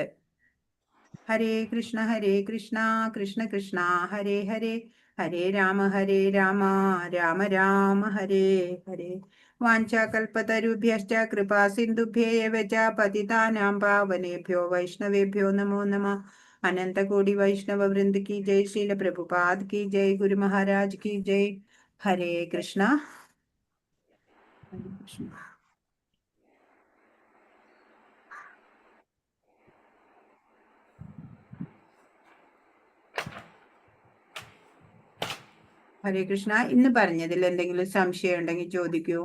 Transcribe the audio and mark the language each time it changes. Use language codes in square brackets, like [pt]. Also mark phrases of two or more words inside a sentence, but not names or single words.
[sa] ഹരേ കൃഷ്ണ കൃഷ്ണ കൃഷ്ണ ഹരേ ഹരേ, ഹരേ രാമ രാമ രാമ ഹരേ ഹരേ. വാഞ്ചാകൽപതരുഭ്യശ്ച കൃപാ സിന്ധുഭ്യേവ ച പതിതാനാം പാവനേഭ്യോ വൈഷ്ണവേഭ്യോ നമോ നമഃ. अनन्तकोटि वैष्णव वृन्द [hi] की जय, श्रील प्रभुपाद की जय, गुरु महाराज की जय. हरे कृष्णा. ഹരേ കൃഷ്ണ. [ml] ഇന്ന് പറഞ്ഞതിൽ എന്തെങ്കിലും സംശയം ഉണ്ടെങ്കിൽ ചോദിക്കൂ